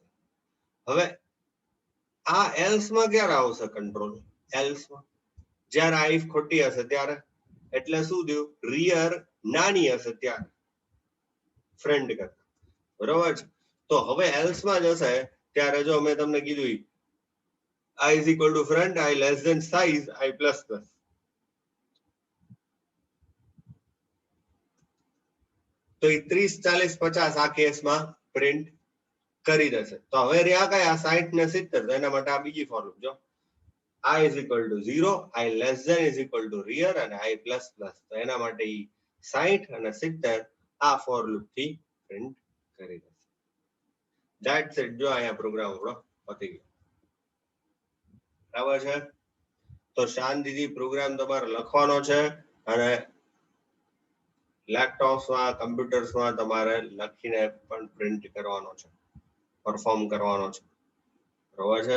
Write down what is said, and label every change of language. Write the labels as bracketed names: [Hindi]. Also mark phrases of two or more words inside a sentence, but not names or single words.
[Gujarati] હવે આ એલ્સ માં ક્યારે આવશે કંટ્રોલ? એલ્સ માં જ્યારે આ ઇફ ખોટી હશે ત્યારે. એટલે શું થયું? રિયર નાની હશે ત્યારે ફ્રેન્ડ કરતા, બરોબર છે. તો હવે એલ્સ માં જશે ત્યારે જો મેં તમને કીધું [English] i is equal to friend, i less than size, i plus plus. [Gujarati] તો એ 30, 40, 50 આ કેસમાં પ્રિન્ટ કરી દેશે. તો હવે રહ્યા કયા 60 ને 70, એના માટે આ બીજી [English] for loop [Gujarati] જો [English] i is equal to 0, i less than is equal to rear [Gujarati] અને [English] i plus plus. [Gujarati] તો એના માટે 60 અને 70 આ [English] for loop [Gujarati] થી પ્રિન્ટ કરી દેશે. [English] that's it. [Gujarati] જો અહીંયા પ્રોગ્રામ આપણો પતી ગયો, બરાબર છે. તો શાંતિથી પ્રોગ્રામ તમારે લખવાનો છે અને લેપટોપ્સમાં કમ્પ્યુટર્સમાં તમારે લખીને પણ પ્રિન્ટ કરવાનો છે, પરફોર્મ કરવાનો છે, બરોબર છે.